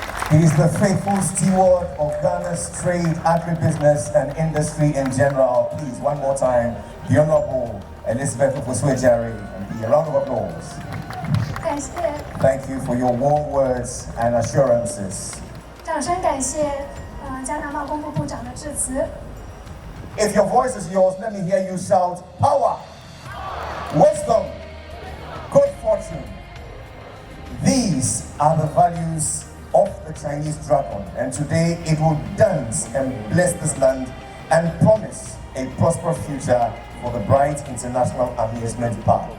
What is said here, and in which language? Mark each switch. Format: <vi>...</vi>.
<en>He is the faithful steward of Ghana's trade, agribusiness, and industry in general. Please, one more time, the Honorable Elizabeth Ofuswejari, and be a round of applause. Thank you for your warm words and assurances.</en> <zh>掌声感谢加拿大公布部长的致辞。</zh> <en>If your voice is yours, let me hear you shout power, wisdom, good fortune. These are the values of the Chinese dragon, and today it will dance and bless this land and promise a prosperous future for the Bright International Amusement Park.</en>